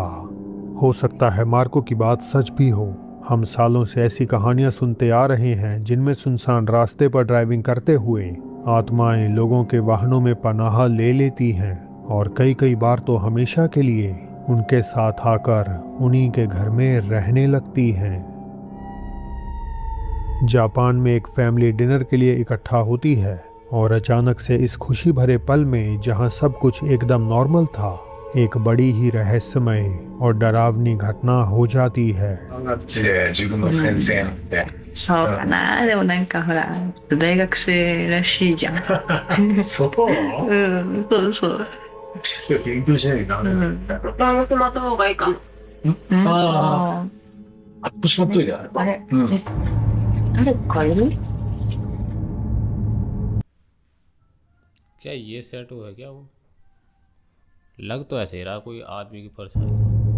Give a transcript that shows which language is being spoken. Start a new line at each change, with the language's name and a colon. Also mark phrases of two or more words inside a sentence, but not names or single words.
Hindi: हो सकता है मार्को की बात सच भी हो। हम सालों से ऐसी कहानियां सुनते आ रहे हैं जिनमें सुनसान रास्ते पर ड्राइविंग करते हुए आत्माएं लोगों के वाहनों में पनाह ले लेती हैं और कई बार तो हमेशा के लिए उनके साथ आकर उन्हीं के घर में रहने लगती हैं। जापान में एक
English: family dinner
Hindi: के लिए इकट्ठा होती है और अचानक से इस खुशी भरे पल में जहां सब कुछ एकदम नॉर्मल था, एक बड़ी ही रहस्यमय और डरावनी घटना हो जाती है।
Japanese: そうかな。でもなんかほら、大学生らしいじゃん。そう。うん、そうそう。勉強しないとダメだね。バームまった方がいいか。ああ、腰持っといてあれ。あれ、うん。誰かいる？
Hindi: क्या ये सेट हुआ है क्या? वो लग तो ऐसे ही रहा कोई आदमी की परछाई।